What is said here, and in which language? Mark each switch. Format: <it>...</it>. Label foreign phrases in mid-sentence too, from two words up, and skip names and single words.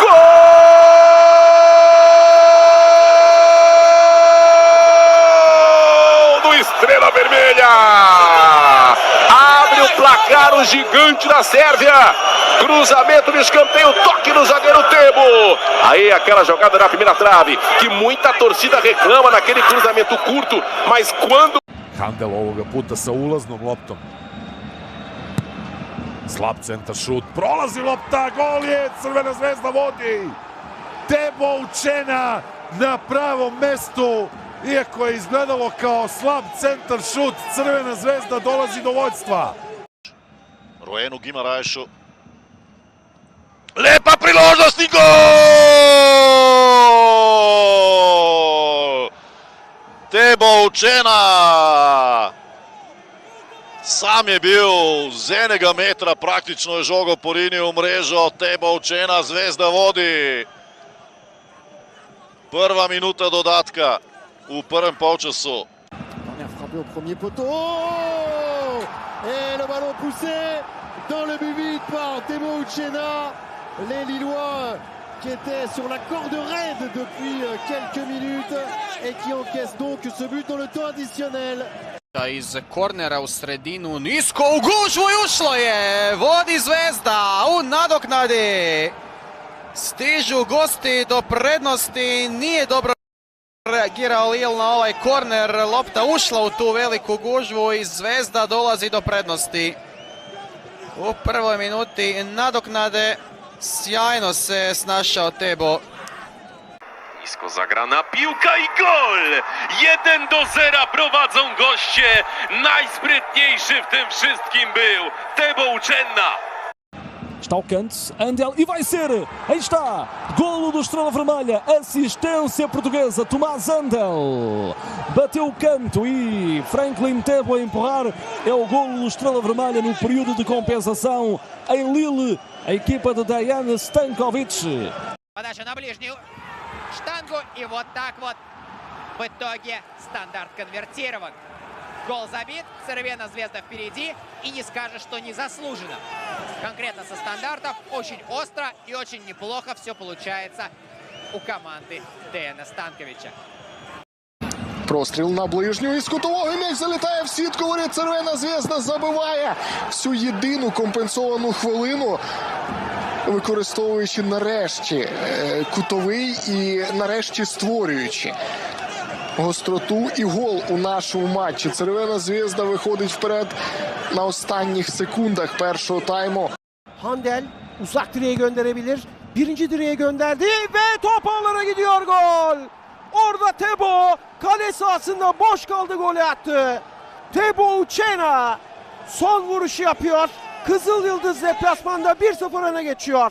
<pt>Gol do Estrela Vermelha! Abre o placar o gigante da Sérvia. Cruzamento no escanteio, toque no zagueiro Tebo. Aí aquela jogada na primeira trave, que muita torcida reclama naquele cruzamento curto, mas quando...</pt> <sr>Handel ovoga puta sa ulaznom loptom. Slab centar šut, prolazi lopta, gol je, Crvena zvezda vodi. Tebo Učena na pravom mestu, iako je izgledalo kao slab centar šut, Crvena zvezda dolazi do vođstva.</sr> <sl>Roenu Guimaraešu. Lepa priložnost i gol! Tebo Učena! Sam je bil z enega metra, praktično je žogo porinil v mrežo. Tebo Učena, Zvezda vodi. Prva minuta dodatka v prvem polčasu.</sl> <fr>Frappé au premier poteau et le ballon poussé dans le but vide par Tebo Učena. Les Lillois qui étaient sur la corde raide depuis quelques minutes et qui encaissent donc ce but dans le temps additionnel.</fr> <hr>Iz kornera u sredinu, nisko u gužvu i ušlo je, vodi Zvezda u nadoknadi. Stižu gosti do prednosti, nije dobro reagirao Lille na ovaj korner, lopta ušla u tu veliku gužvu i Zvezda dolazi do prednosti. U prvoj minuti nadoknade sjajno se snašao Tebo.</hr> <pl>Nisko zagrana piłka i gol! 1-0 prowadzą goście. Najsprytniejszy w tym wszystkim był Tebo Učena.</pl> <pt>Está o canto, Handel e vai ser, aí está, golo do Estrela Vermelha, assistência portuguesa, Tomás Handel, bateu o canto e Franklin Tebo a empurrar, é o golo do Estrela Vermelha no período de compensação em Lille, a equipa de Dejan Stankovic.</pt> <ru>Подача на ближнюю штангу и вот так вот в итоге стандарт конвертирован. Гол забит, Цервена Звезда впереди, и не скажешь, что незаслуженно. Конкретно со стандартов очень остро и очень неплохо все получается у команды Дежана Станковича.</ru> <uk>Простріл на ближню із кутового, м'яч залітає в сітку, воріт, Цервена Звезда забиває всю єдину компенсовану хвилину, використовуючи нарешті кутовий і нарешті створюючи гостроту і гол у нашому матчі. Цервена Звезда виходить вперед на останніх секундах першого тайму.</uk> <tr>Handel uzak direğe gönderebilir. Birinci direğe gönderdi ve top ağlara gidiyor, gol. Orada Tebo kale sahasında boş kaldı, golü attı. Tebo Učena son vuruşu yapıyor. Kızıl Yıldız deplasmanda 1-0 öne geçiyor.</tr>